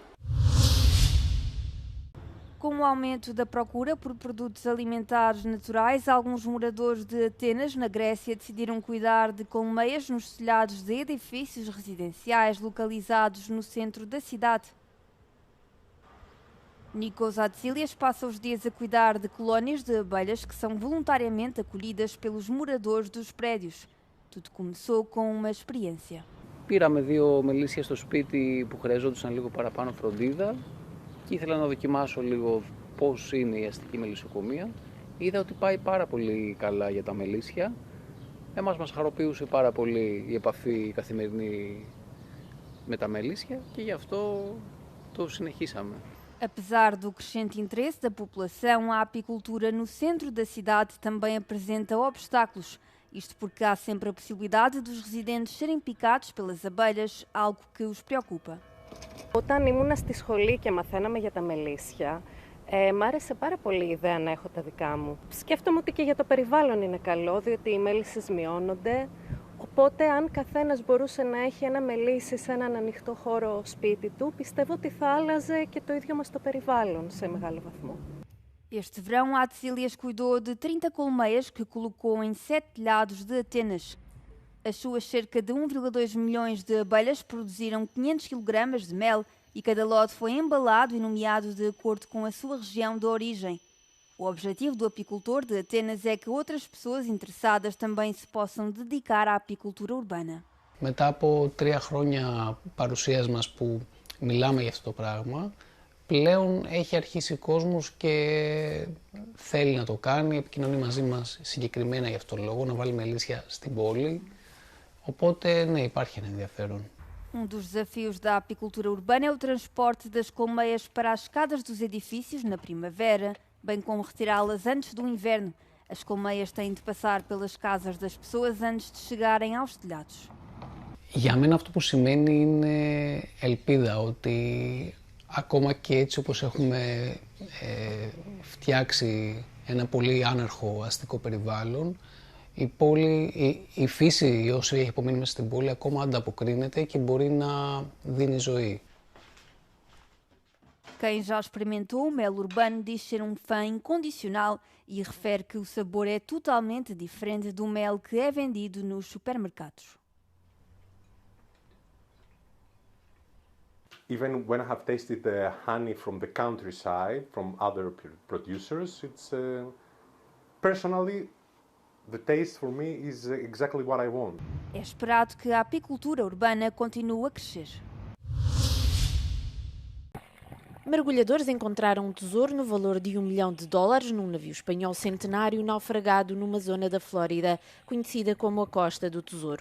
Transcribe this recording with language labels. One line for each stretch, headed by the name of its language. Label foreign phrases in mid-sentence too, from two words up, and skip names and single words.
Portuguese: Com o aumento da procura por produtos alimentares naturais, alguns moradores de Atenas, na Grécia, decidiram cuidar de colmeias nos telhados de edifícios residenciais localizados no centro da cidade. Nikos Atsilias passa os dias a cuidar de colónias de abelhas que são voluntariamente acolhidas pelos moradores dos prédios. Tudo começou com uma experiência.
Greek: Πήραμε 2 μελίσια στο σπίτι που χρειαζόντουσαν λίγο παραπάνω φροντίδα και ήθελα να δοκιμάσω λίγο πώς είναι η αστική μελισσοκομεία. Είδα ότι πάει πάρα πολύ καλά για τα μελίσια. Μας χαροποιούσε πάρα πολύ η επαφή καθημερινή με τα μελίσια και γι' αυτό το συνεχίσαμε.
Portuguese: Apesar do crescente interesse da população, a apicultura no centro da cidade também apresenta obstáculos. Isto porque há sempre a possibilidade dos residentes serem picados pelas abelhas, algo que os preocupa.
Greek: Όταν ήμουν στη σχολή και μαθαίναμε για τα μελίσια, μ' άρεσε πάρα πολύ η ιδέα να έχω τα δικά μου. Σκέφτομαι ότι και για το περιβάλλον είναι καλό, διότι οι μέλισσες μειώνονται. Οπότε, αν καθένας μπορούσε να έχει ένα μελίσι σε έναν ανοιχτό χώρο σπίτι του, πιστεύω ότι θα άλλαζε και το ίδιο μας το περιβάλλον σε μεγάλο βαθμό.
Portuguese: Este verão, Atsilias cuidou de 30 colmeias que colocou em 7 telhados de Atenas. As suas cerca de 1,2 milhões de abelhas produziram 500 kg de mel e cada lote foi embalado e nomeado de acordo com a sua região de origem. O objetivo do apicultor de Atenas é que outras pessoas interessadas também se possam dedicar à apicultura urbana.
Greek: Μετά από 3 χρόνια παρουσίας μας που μιλάμε για αυτό το πράγμα, πλέον έχει αρχίσει κόσμος και θέλει να το κάνει, επικοινωνεί μαζί μας συγκεκριμένα για αυτόν τον λόγο, να βάλει μελίσια στην πόλη. Οπότε, ναι, υπάρχει ένα ενδιαφέρον.
Portuguese: Um dos desafios da apicultura urbana é o transporte das colmeias para as escadas dos edifícios na primavera, bem como retirá-las antes do inverno. As colmeias têm de passar pelas casas das pessoas antes de chegarem aos telhados.
Greek: Για μένα αυτό που σημαίνει είναι ελπίδα ότι ακόμα και έτσι όπως έχουμε φτιάξει ένα πολύ άναρχο αστικό περιβάλλον, η πόλη, η φύση όσο έχει απομείνει μέσα στην πόλη ακόμα ανταποκρίνεται και μπορεί να δίνει ζωή.
Portuguese: Quem já experimentou o mel urbano diz ser um fã incondicional e refere que o sabor é totalmente diferente do mel que é vendido nos supermercados.
English: Even when I have tasted the honey from the countryside, from other producers, it's personally the taste for me is exactly what I want.
Portuguese: É esperado que a apicultura urbana continue a crescer. Mergulhadores encontraram um tesouro no valor de $1 milhão num navio espanhol centenário naufragado numa zona da Flórida, conhecida como a Costa do Tesouro.